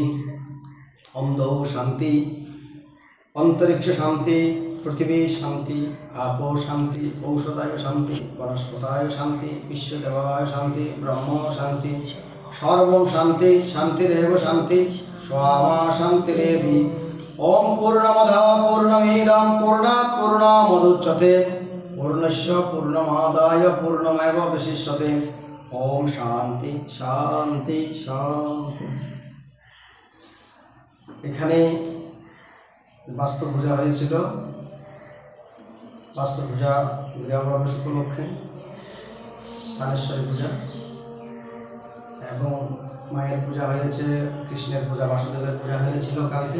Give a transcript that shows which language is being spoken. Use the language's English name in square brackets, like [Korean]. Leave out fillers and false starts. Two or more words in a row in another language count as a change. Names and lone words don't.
[Sanskrit] ओम द्वौ शान्ति अंतरिक्ष शांति पृथ्वी शांति आपो शांति औषधाय शांति वनस्पताय शांति विश्वदेवाय शांति ब्रह्म शांति सर्वं शांति शांतिरेव शांति स्वामा शांतिरेधि। ओम पूर्णमद पूर्णमिदं पूर्णात् पूर्णमुदच्यते पूर्णस्य पूर्णमादाय पूर्णमेवावशिष्यते। ओम शांति शांति शांति। [Bangla] এখানে বাস্তব পূজা হয়েছিল, বাস্তব পূজা বিরামপ্রবেশ উপলক্ষে তানেশ্বরী পূজা, এবং মায়ের পূজা হয়েছে, কৃষ্ণের পূজা বাসুদেবের পূজা হয়েছিল কালকে।